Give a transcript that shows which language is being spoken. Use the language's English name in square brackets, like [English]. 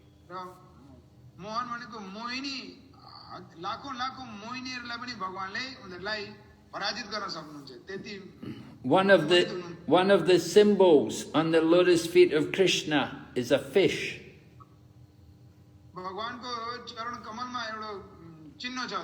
[Nepali] र मोहन भनेको मोहिनी लाखौं मोहिनीहरूलाई पनि भगवानले उनीहरूलाई पराजित गर्न सक्नुहुन्छ. त्यति [English] One of the symbols on the lotus feet of Krishna is a fish. [Nepali] भगवानको चरण कमलमा एउटा चिन्ह छ.